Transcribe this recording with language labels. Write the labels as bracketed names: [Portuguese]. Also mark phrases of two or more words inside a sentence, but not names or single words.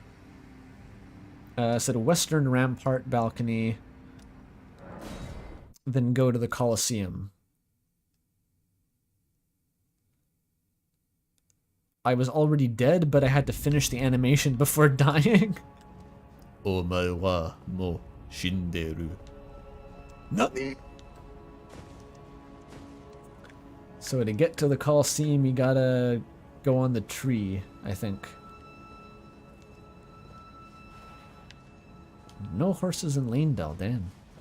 [English] Said Western Rampart Balcony. Then go to the Colosseum. I was already dead, but I had to finish the animation before dying. [Japanese] お前はもう死んでる. [English] Nani? So to get to the Colosseum, you gotta go on the tree, I think. No horses in Lanedell, damn.